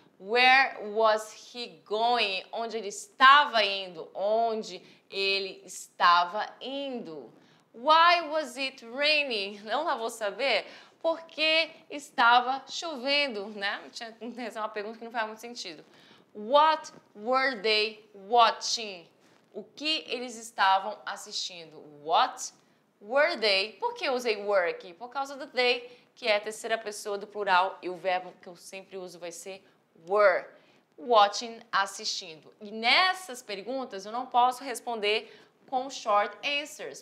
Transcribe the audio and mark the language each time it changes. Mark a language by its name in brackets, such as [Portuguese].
[English] Where was he going? [Portuguese] Onde ele estava indo? Onde ele estava indo? [English] Why was it raining? [Portuguese] Não vou saber. Porque estava chovendo, né? Tinha uma pergunta que não faz muito sentido. [English] What were they watching? [Portuguese] O que eles estavam assistindo? [English] What were they? [Portuguese] Por que eu usei were aqui? Por causa do they, que é a terceira pessoa do plural, e o verbo que eu sempre uso vai ser were. Watching, assistindo. E nessas perguntas eu não posso responder com short answers.